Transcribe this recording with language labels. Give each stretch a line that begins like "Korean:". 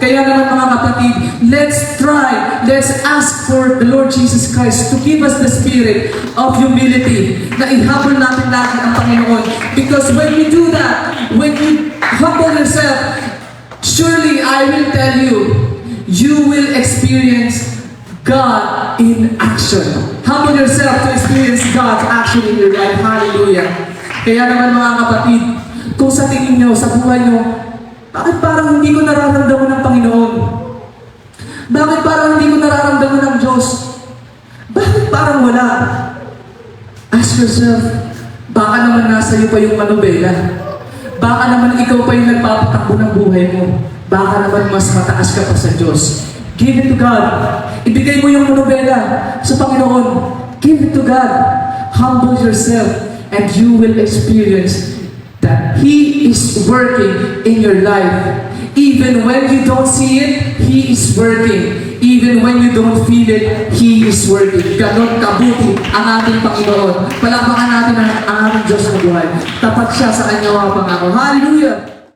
Filipino: Kaya naman mga kapatid,
English: let's ask for the Lord Jesus Christ to give us the spirit of humility,
Filipino: na i-humble natin lagi ang Panginoon.
English: Because when you do that, when you humble yourself, surely I will tell you, you will experience God in action. Humble yourself to experience God's action in your life. Hallelujah.
Filipino: Kaya naman mga kapatid, kung sa tingin nyo, sa buhay nyo, bakit parang hindi ko nararamdaman ng Panginoon? Bakit parang hindi ko nararamdaman ng Diyos? Bakit parang wala?
English: Ask yourself,
Filipino: baka naman nasa iyo pa yung manobela. Baka naman ikaw pa yung nagpapatakbo ng buhay mo. Baka naman mas mataas ka pa sa Diyos.
English: Give it to God.
Filipino: Ibigay mo yung manobela sa Panginoon.
English: Give it to God. Humble yourself and you will experience that He is working in your life. Even when you don't see it, He is working. Even when you don't feel it, He is working.
Filipino: Ganon kabuti ang ating Panginoon. Palakpakan natin ang ating Diyos na buhay. Tapat siya sa kanyang mga pangako. Hallelujah!